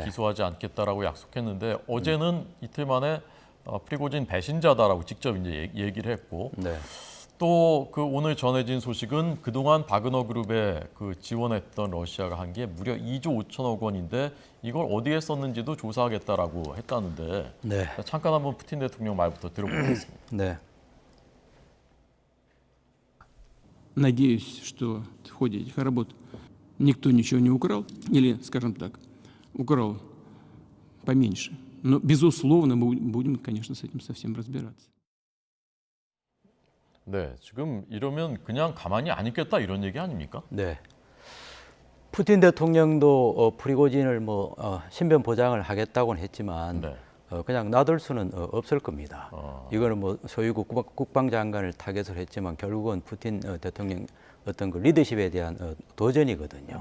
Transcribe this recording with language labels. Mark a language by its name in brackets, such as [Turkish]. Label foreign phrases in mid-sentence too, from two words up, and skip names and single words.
[Korean] 기소하지 않겠다라고 약속했는데 어제는 이틀 만에 프리고진 배신자다라고 직접 이제 얘기를 했고 네. 또 그 오늘 전해진 소식은 그동안 바그너 그룹에 그 지원했던 러시아가 한 게 무려 2조 5천억 원인데 이걸 어디에 썼는지도 조사하겠다라고 했다는데 네. 잠깐 한번 푸틴 대통령 말부터 들어보겠습니다. 네. [Russian] Надеюсь, что в ходе этих работ никто ничего не украл, или, скажем так, украл поменьше. Но, безусловно, мы будем, конечно, с этим совсем разбираться. [Korean] 네, 지금 이러면 그냥 가만히 안 있겠다 이런 얘기 아닙니까? 네. 푸틴 대통령도 프리고진을 신변 보장을 하겠다고는 했지만 네. 그냥 놔둘 수는 없을 겁니다. 이거는 뭐 쇼이구 국방장관을 타겟을 했지만 결국은 푸틴 대통령 어떤 그 리더십에 대한 도전이거든요.